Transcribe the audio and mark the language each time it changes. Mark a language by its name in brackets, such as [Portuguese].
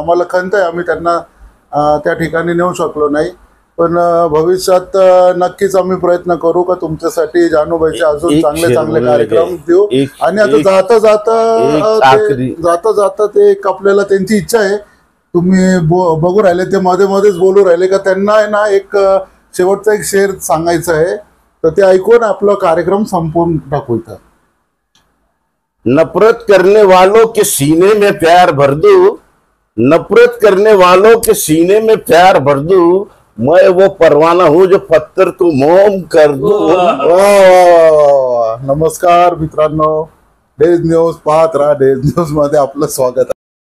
[Marathi] आम्हाला खंत आहे आम्ही त्यांना त्या ठिकाणी नेऊ शकलो नाही, पण भविष्यात नक्कीच आम्ही प्रयत्न करू का तुमच्यासाठी जानूभाईचे अजून चांगले चांगले कार्यक्रम देऊ। आणि आता जाता जाता ते एक आपल्याला त्यांची इच्छा आहे, तुम्ही बघू राहिले ते मध्ये मध्येच बोलू राहिले का त्यांना आहे ना एक शेवटचा एक शेर सांगायचा आहे, तर ते ऐकून आपला कार्यक्रम संपवून टाकू। [Hindi] नफरत करने वालों के सीने में प्यार भर दूं, नफरत करने वालों के सीने में प्यार भर दूं, मैं वो परवाना हूं जो पत्थर को मोम कर दूं। [Marathi] नमस्कार मित्रांनो, डेज न्यूज पाहत राहा। डेज न्यूज मध्ये आपलं स्वागत आहे।